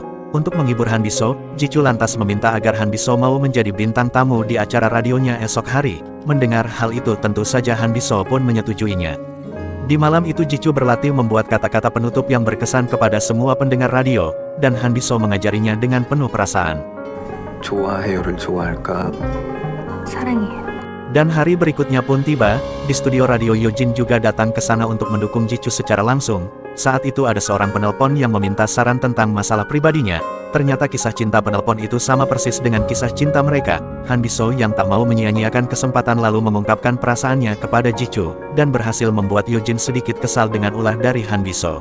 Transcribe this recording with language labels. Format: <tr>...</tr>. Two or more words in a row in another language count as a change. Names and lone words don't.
<id>Untuk menghibur Han Biso, Ji Chu lantas meminta agar Han Biso mau menjadi bintang tamu di acara radionya esok hari. Mendengar hal itu tentu saja Han Biso pun menyetujuinya. Di malam itu Ji Chu berlatih membuat kata-kata penutup yang berkesan kepada semua pendengar radio, dan Han Biso mengajarinya dengan penuh perasaan.</id> <ko>좋아해요를 좋아할까? 사랑해.</ko> <id>Dan hari berikutnya pun tiba, di studio radio Yojin juga datang ke sana untuk mendukung Ji Chu secara langsung. Saat itu ada seorang penelpon yang meminta saran tentang masalah pribadinya. Ternyata kisah cinta penelpon itu sama persis dengan kisah cinta mereka. Han Biso yang tak mau menyia-nyiakan kesempatan lalu mengungkapkan perasaannya kepada Ji Chu, dan berhasil membuat Yojin sedikit kesal dengan ulah dari Han Biso.</id>